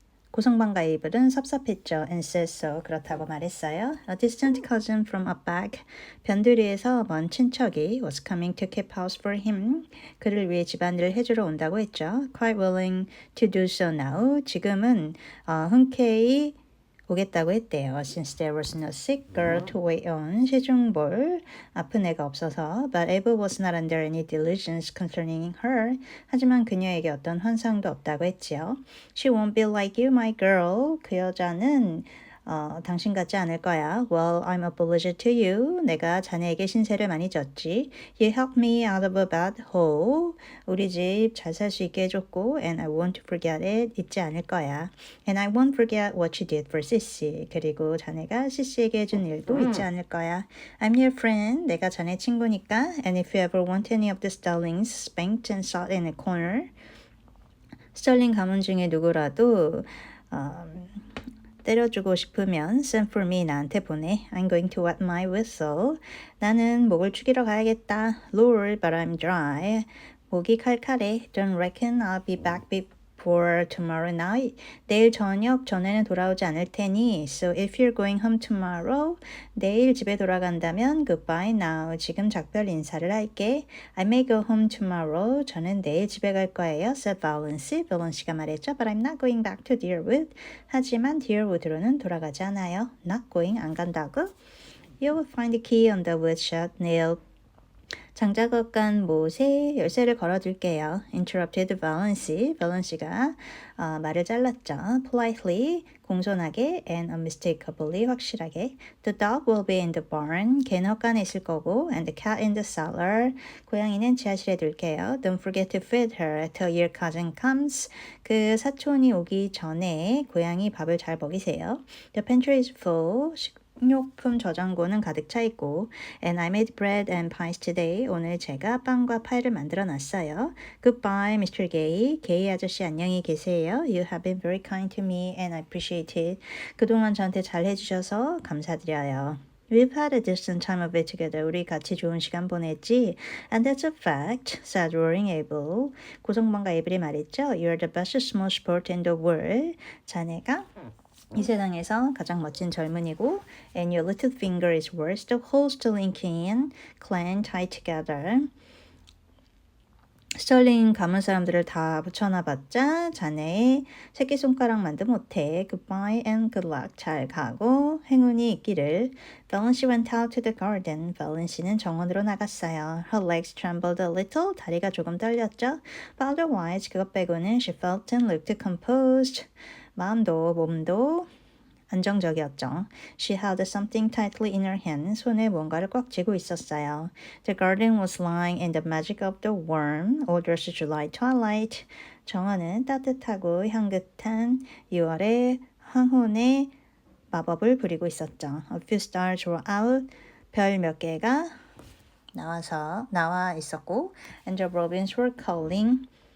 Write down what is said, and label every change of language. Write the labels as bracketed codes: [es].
[ko] 고성방가 에이블은 섭섭했죠. [en] and said so. [ko] 그렇다고 말했어요. [en] A distant cousin from outback, [ko] 변두리에서 먼 친척이 [en] was coming to keep house for him. [ko] 그를 위해 집안일을 해주러 온다고 했죠. [en] Quite willing to do so now. [ko] 지금은 흔쾌히 오겠다고 했대요. [en] Since there was no sick girl to wait on. [ko] 시중볼 아픈 애가 없어서. [en] But Abel was not under any delusions concerning her. [ko] 하지만 그녀에게 어떤 환상도 없다고 했지요. [en] She won't be like you, my girl. [ko] 그 여자는 당신 같지 않을 거야. [en] Well, I'm obliged to you. [ko] 내가 자네에게 신세를 많이 졌지. [en] You helped me out of a bad hole. [ko] 우리 집 잘 살 수 있게 해줬고 [en] and I won't forget it. [ko] 잊지 않을 거야. [en] And I won't forget what you did for Sissy. [ko] 그리고 자네가 시시에게 해준 일도 잊지 않을 거야. [en] I'm your friend. [ko] 내가 자네 친구니까. [en] And if you ever want any of the starlings spanked and shot in a corner. [ko] 스털링 가문 중에 누구라도 때려주고 싶으면 [en] send for me. [ko] 나한테 보내. [en] I'm going to wet my whistle. [ko] 나는 목을 축이러 가야겠다. [en] Lord, but I'm dry. [ko] 목이 칼칼해. [en] Don't reckon I'll be back before tomorrow night. [ko] 내일 저녁 전에는 돌아오지 않을 테니. [en] So if you're going home tomorrow, [ko] 내일 집에 돌아간다면 [en] goodbye now. [ko] 지금 작별 인사를 할게. [en] I may go home tomorrow. [ko] 저는 내일 집에 갈 거예요. [en] said Valency. [ko] Valency가 말했죠. [en] But I'm not going back to Deerwood. [ko] 하지만 Deerwood로는 돌아가지 않아요. [en] Not going, [ko] 안 간다고? [en] You will find the key on the woodshed nail. [ko] 장작업 간 못에 열쇠를 걸어둘게요. [en] Interrupted Valency. [ko] Valency가 말을 잘랐죠. [en] Politely, [ko] 공손하게 [en] and unmistakably, [ko] 확실하게. [en] The dog will be in the barn. [ko] 개는 헛간에 있을 거고 [en] and the cat in the cellar. [ko] 고양이는 지하실에 둘게요. [en] Don't forget to feed her till your cousin comes. [ko] 그 사촌이 오기 전에 고양이 밥을 잘 먹이세요. [en] The pantry is full. [ko] 식료품 저장고는 가득 차 있고 [en] and I made bread and pies today. [ko] 오늘 제가 빵과 파이를 만들어 놨어요. [en] Goodbye, Mr. Gay. [ko] 게이 아저씨 안녕히 계세요. [en] You have been very kind to me and I appreciate it. [ko] 그동안 저한테 잘 해주셔서 감사드려요. [en] We've had a decent time of it together. [ko] 우리 같이 좋은 시간 보냈지. [en] And that's a fact, said Roaring Abel. [ko] 고성방가 에이블이 말했죠. [en] You're the best small sport in the world. [ko] 자네가 이 세상에서 가장 멋진 젊은이고 [en] and your little finger is worse. The whole Stirling clan tied together. [ko] 스털링 가문 사람들을 다 붙여놔봤자 자네의 새끼손가락만도 못해. [en] Goodbye and good luck. [ko] 잘 가고 행운이 있기를. [en] Valency went out to the garden. [ko] Valency는 정원으로 나갔어요. [en] Her legs trembled a little. [ko] 다리가 조금 떨렸죠. [en] But otherwise [ko] 그것 빼고는 [en] she felt and looked composed. [ko] 마음도 몸도 안정적이었죠. [en] She held something tightly in her hand. [ko] 손에 뭔가를 꽉 쥐고 있었어요. [en] The garden was lying in the magic of the warm, odorous July twilight. [ko] 정원은 따뜻하고 향긋한 6월의 황혼의 마법을 부리고 있었죠. [en] A few stars were out. [ko] 별 몇 개가 나와 있었고, [en] and the robins were calling.